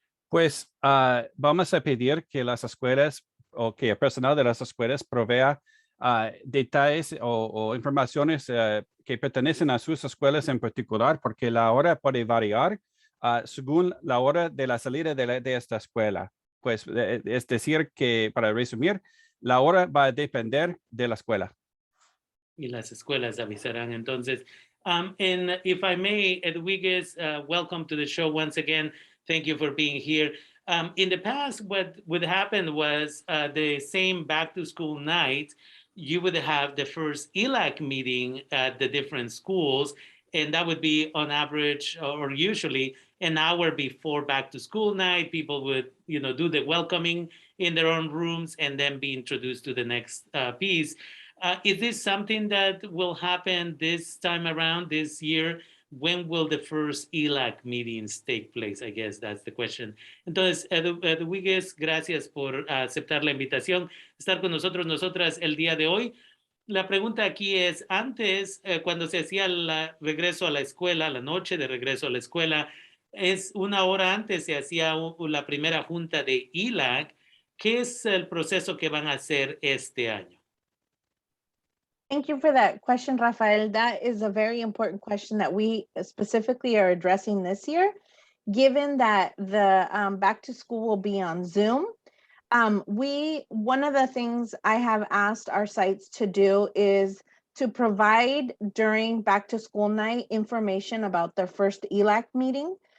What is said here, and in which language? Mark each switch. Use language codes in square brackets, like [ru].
[es] Pues vamos a pedir que las escuelas o que el personal de las escuelas provea detalles o informaciones que pertenecen a sus escuelas en particular, porque la hora puede variar según la hora de la salida de esta escuela. Pues es decir que, para resumir, la hora va a depender de la escuela. Y las escuelas avisarán entonces. [en] And if I may, Edwigues, welcome to the show once again. Thank you for being here. In the past, what would happen was the same back to school night, you would have the first ELAC meeting at the different schools, and that would be on average or usually an hour before back to school night. People would, do the welcoming in their own rooms and then be introduced to the next piece. Is this something that will happen this time around this year? When will the first ELAC meetings take place? I guess that's the question. [es] Entonces, Edwigues, gracias por aceptar la invitación, estar con nosotras el día de hoy. La pregunta aquí es, antes, cuando se hacía el regreso a la escuela, la noche de regreso a la escuela, es una hora antes se hacía la primera junta de ELAC. ¿Qué es el proceso que van a hacer este año? [en] Thank you for that question, Rafael. That is a very important question that we specifically are addressing this year, given that the back to school will be on Zoom. One of the things I have asked our sites to do is to provide during back to school night information about their first ELAC meeting.